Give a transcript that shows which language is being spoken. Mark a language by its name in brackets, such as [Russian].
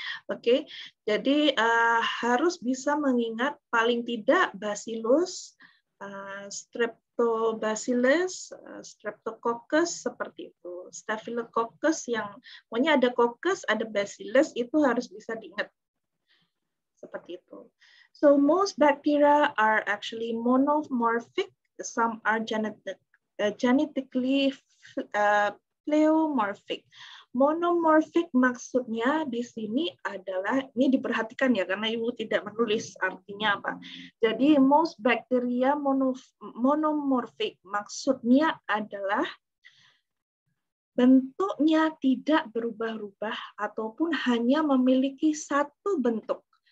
[Indonesian] Oke, jadi harus bisa mengingat paling tidak Bacillus, Streptobacillus, Streptococcus seperti itu. Staphylococcus yang pokoknya ada coccus, ada bacillus itu harus bisa diingat. Seperti itu. [English] So most bacteria are actually monomorphic, some are genetically pleomorphic. [Indonesian] Monomorphic maksudnya di sini adalah, ini diperhatikan ya karena Ibu tidak menulis artinya apa. Jadi [English] most bacteria monomorphic [Indonesian] maksudnya adalah bentuknya tidak berubah-ubah ataupun hanya memiliki satu bentuk.